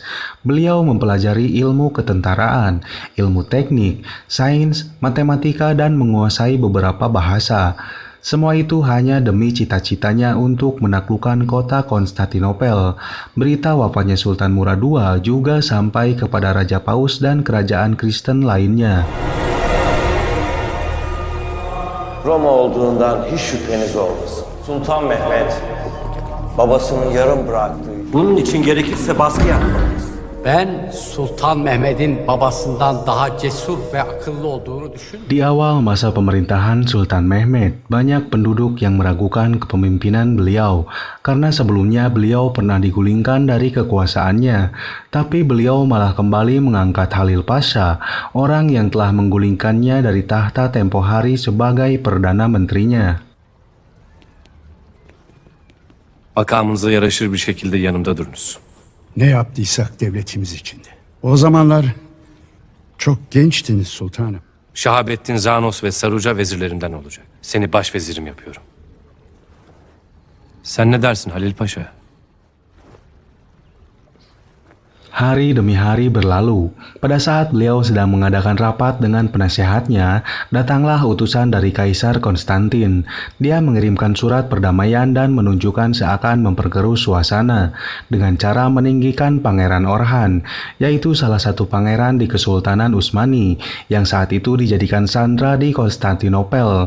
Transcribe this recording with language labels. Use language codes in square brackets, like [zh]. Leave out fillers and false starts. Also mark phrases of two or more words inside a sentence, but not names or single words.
[id] Beliau mempelajari ilmu ketentaraan, ilmu teknik, sains, matematika, dan menguasai beberapa bahasa. Semua itu hanya demi cita-citanya untuk menaklukkan kota Konstantinopel. Berita wafatnya Sultan Murad II juga sampai kepada Raja Paus dan kerajaan Kristen lainnya. [tr] Roma olduğundan hiç şüpheniz olmasın. Sultan Mehmet babasının yarım bıraktığı... Bunun için gerekirse baskı yapmalıyız. Ben Sultan Mehmet'in babasından daha cesur ve akıllı olduğunu düşünüyorum. [id] Di awal masa pemerintahan Sultan Mehmed, banyak penduduk yang meragukan kepemimpinan beliau karena sebelumnya beliau pernah digulingkan dari kekuasaannya. Tapi beliau malah kembali mengangkat Halil Pasha, orang yang telah menggulingkannya dari tahta tempo hari sebagai Perdana Menterinya. [tr] Makamınıza yaraşır bir şekilde yanımda durunuz. Ne yaptıysak devletimiz içindi. O zamanlar çok gençtiniz sultanım. Şahabettin Zanos ve Saruca vezirlerimden olacak. Seni başvezirim yapıyorum. Sen ne dersin Halil Paşa? [id] Hari demi hari berlalu. Pada saat beliau sedang mengadakan rapat dengan penasehatnya, datanglah utusan dari Kaisar Konstantin. Dia mengirimkan surat perdamaian dan menunjukkan seakan memperkeruh suasana dengan cara meninggikan Pangeran Orhan, yaitu salah satu pangeran di Kesultanan Utsmani yang saat itu dijadikan sandra di Konstantinopel.